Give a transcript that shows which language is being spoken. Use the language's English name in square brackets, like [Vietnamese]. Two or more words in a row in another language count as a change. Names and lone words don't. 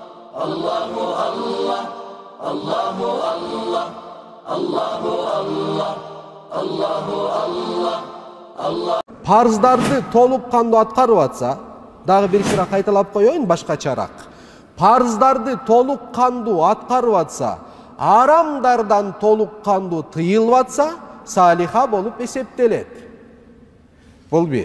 [Arabic] Allahu Allah, Allahu Allah, Allahu Allah, Allahu Allah, Allah. [Kyrgyz] Парыздарды толук кандуу аткарып атса, дагы бир кыра кайталап коеюн башкачараак. Парыздарды толук кандуу аткарып атса, арамдардан толук кандуу тыйылып атса, салиха болуп эсептелет. Бул бир.